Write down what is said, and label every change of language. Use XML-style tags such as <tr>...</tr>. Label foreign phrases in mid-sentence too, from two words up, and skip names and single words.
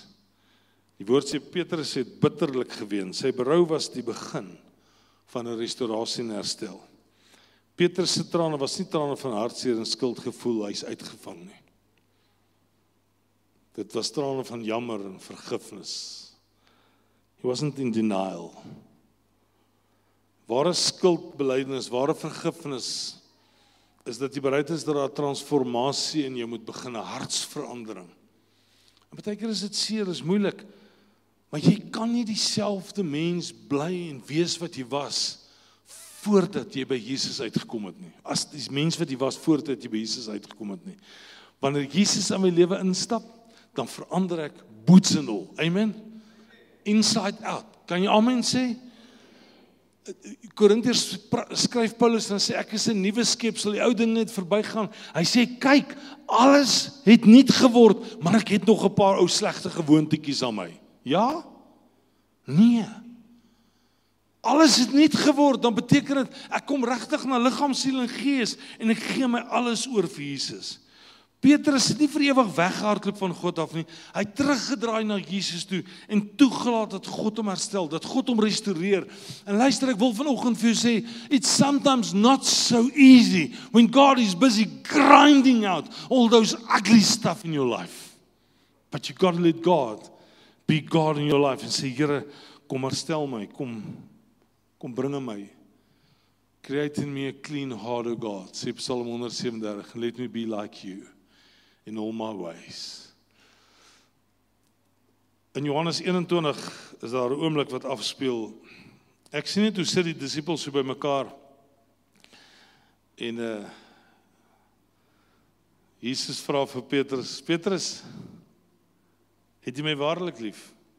<af>Die woord sê, Petrus het bitterlik geween. Sy berou was die begin van 'n restaurasie en herstel. Petrus se trane was nie trane van hartseer en skuldgevoel, hy's uitgevang nie. Dit was trane van jammer en vergifnis.</af> <en>He wasn't in denial.</en> <af>Ware skuldbelydenis, ware vergifnis, is dat jy bereid is dat daar transformasie in jou moet begin, 'n hartsverandering. En partykeer is dit seer, is moeilik, maar jy kan nie dieselfde mens bly en wees wat jy was, voordat jy by Jesus uitgekom het nie. As die mens wat jy was, voordat jy by Jesus uitgekom het nie. Wanneer Jesus in my lewe instap, dan verander ek</af> <en>boots and all.</en> <af>Amen?</af> <en>Inside out.</en> <af>Kan jy amen sê? Korintiërs skryf Paulus en sê, ek is 'n nuwe skepsel, die ou ding net verbygaan. Hy sê, kyk, alles het nuut geword, maar ek het nog 'n paar ou slegte gewoontetjies aan my. Ja? Nee. Alles het nuut geword, dan beteken dit, ek kom regtig na liggaam, siel en gees, en ek gee my alles oor vir Jesus. Petrus het nie vir ewig weggehardloop van God af nie. Hy het teruggedraai na Jesus toe en toegelaat dat God hom herstel, dat God hom restoreer. En luister, ek wil vanoggend vir jou sê,</af> <en>it's sometimes not so easy when God is busy grinding out all those ugly stuff in your life. But you got to let God be God in your life</en> <af>en sê, Here, kom herstel my, kom bring my.</af> <en>Create in me a clean heart, O God, sê Psalm 137, let me be like you in all my ways.</en> <af>In Johannes 21 is daar 'n oomblik wat afspeel. Ek sien net hoe sit die disippels so by mekaar. En Jesus vra vir Petrus, Petrus, het jy my waarlik lief?</af>